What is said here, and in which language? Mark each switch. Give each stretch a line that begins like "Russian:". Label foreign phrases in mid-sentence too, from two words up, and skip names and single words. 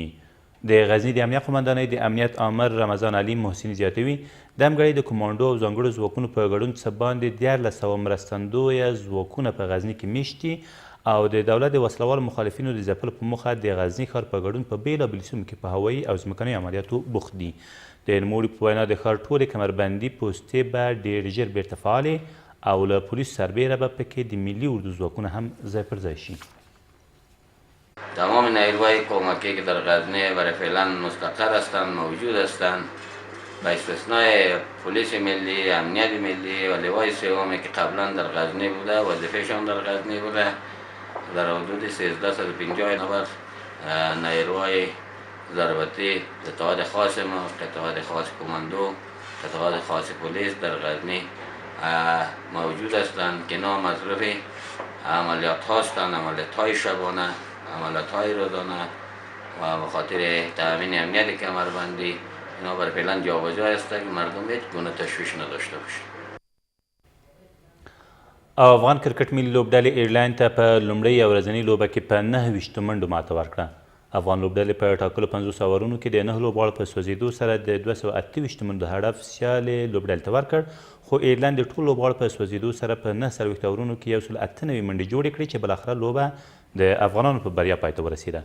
Pashto: د غزني د امنیه قمندانۍ د امنیت آمر رمضان علي محسني زیاتوي د همګړۍ د کمانډو او ځانګړو ځواکونو په ګډون څه باندې 1400 مرستندویه ځواکونه په غزني کې میشت دي او د دولت د وسلوالو مخالفینو د ځپلو په موخه د غزني ښار په ګډون په بېلابېلو سیمو کې په هوایي او ځمکنیو عملیاتو بوخت دي. د نوموړي په وینا د ښار ټولې کمربندي پوستې به ډېر ژر بیرته فعالې او له پولیسو سربیره به پکې د ملي اردو ځواکونه هم ځای پر ځای شي.
Persian: تمام نیروهای کمکی که در غزنی برای فعلا مستقر هستند موجود هستند با استثنای پلیس ملی، امنیت ملی و لوای سومی که قبلا در غزنی بوده، وظیفهشان در غزنی بوده. در حدود 1350 نفر نیروهای ضربتی اتحاد خاص ما، اتحاد خاص کماندو، اتحاد خاص پلیس در غزنی موجود هستند که اینا مصرف عملیات هستند، عملیات های شبانه، عملیات های روزانه و به خاطر تامین امنیت کمربندی اینا برای فعلا جابجا هست که مردم هیچ گونه تشویش نداشته باشه.
Pashto: افغان کرکټ ملي لوبډلې ایرلاین ته په لومړۍ او ورځنۍ لوبه کې په 9 منډو ماته ورکړه. افغان لوبډلې په ټاکلو 50 اورونو کې د 9 لوبغاړو په سوځېدو سره د 228 منډو هدف سیالې لوبډلې ته ورکړ، خو ایرلاین د ټولو لوبغاړو په سوځېدو سره په 9 اورونو کې 198 منډې جوړې کړې چې بالاخره لوبه د افغانانو په بریا پای ته ورسېده.